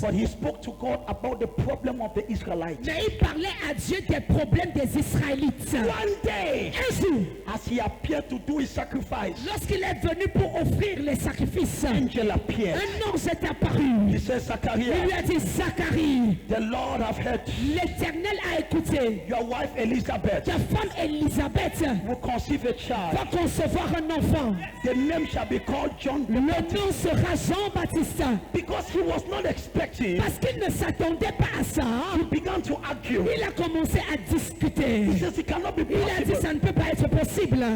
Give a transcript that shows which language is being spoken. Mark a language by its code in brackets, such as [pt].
[en] But he spoke to God about the problem of the Israelites. [fr] Mais il parlait à Dieu des problèmes des Israélites. [en] One day, [fr] Un jour, [en] as he appeared to do his sacrifice, [fr] lorsqu'il est venu pour offrir les sacrifices, [en] angel appeared. [fr] un ange est apparu. [en] He said, [fr] Il [en] Zachariah, [fr] lui a dit, Zacharie, [en] the Lord have heard. [fr] l'Éternel a écouté. [en] Your wife Elizabeth [fr] Ta femme Élisabeth [en] will conceive a child. [fr] va concevoir un enfant. [en] The name shall be called John the [fr] Le [en] Baptist. [fr] nom sera Jean-Baptiste. [en] Because he was not expecting, [fr] Parce qu'il ne s'attendait pas à ça, [en] he began to argue. [fr] il a commencé à discuter. [en] He says it cannot be [fr] Il a dit, [en] possible. [fr] ça ne peut pas être possible.